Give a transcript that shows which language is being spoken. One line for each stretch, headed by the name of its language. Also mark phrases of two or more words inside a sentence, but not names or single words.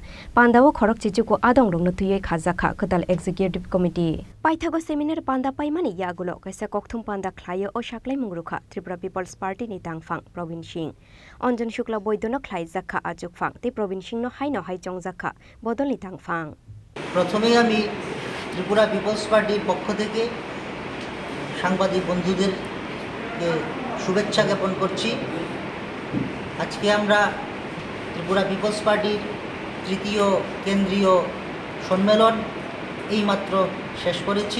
Kok Borok: Panda wo Khorang Chichuko Adong Rung Nutuye Khlaijakha, Kadal Executive Committee. Paithago seminar Panda Paimani Yagulo, Kaisa Kokthum Panda Khlayo o Shaklai Mungruka, Tripura People's Party ni Tangfang, Province Sing. Onjon Shukla Boydono Khlaijakha Ajukfang, the Province Sing no Haino Haichongjakha, Bodol ni Tangfang.
Bangla: প্রথমেই আমি ত্রিপুরা পিপলস পার্টির পক্ষ থেকে সাংবাদিক বন্ধুদেরকে শুভেচ্ছা জ্ঞাপন করছি। আজকে আমরা ত্রিপুরা পিপলস পার্টির তৃতীয় কেন্দ্রীয় সম্মেলন এইমাত্র শেষ করেছি।